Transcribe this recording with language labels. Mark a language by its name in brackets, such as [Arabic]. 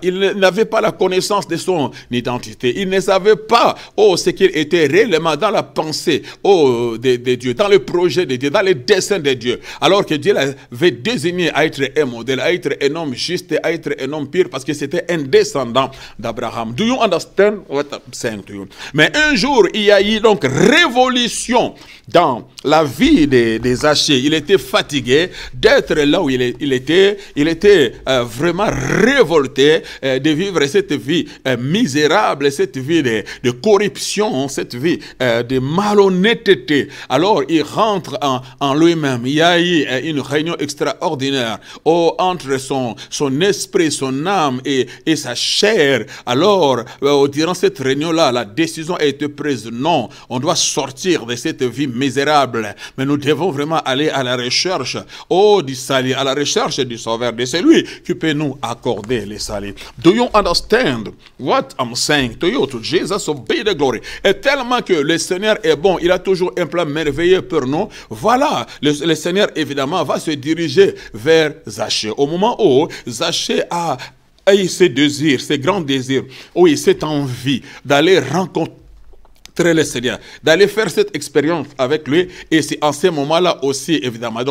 [French] Il n'avait pas la connaissance de son identité. Il ne savait pas ce qu'il était réellement dans la pensée de Dieu, dans le projet de Dieu, dans les desseins de Dieu. Alors que Dieu l'avait désigné à être un modèle, à être un homme juste, à être un homme pire, parce que c'était un descendant d'Abraham. [English] Do you understand what I'm saying to you? [French] Mais un jour, il y a eu donc révolution dans la vie des Zachée. Il était fatigué d'être là où il était vraiment révolté de vivre cette vie misérable, cette vie de corruption, cette vie de malhonnêteté. Alors il rentre en lui-même. Il y a eu une réunion extraordinaire entre son esprit, son âme et sa chair. Alors durant cette réunion-là, la décision a été prise. Non, on doit sortir de cette vie misérable, mais nous devons vraiment aller à la recherche du salut, à la recherche du sauveur, de celui qui peut nous accorder le salut. [English] Do you understand what I'm saying to you? To Jesus be the glory. [French] Et tellement que le Seigneur est bon, il a toujours un plan merveilleux pour nous. Voilà, le Seigneur évidemment va se diriger vers Zachée. Au moment où Zachée a ses désirs, ses grands désirs, oui, cette envie d'aller rencontrer le Seigneur, d'aller faire cette expérience avec lui, et c'est en ce moment-là aussi, évidemment.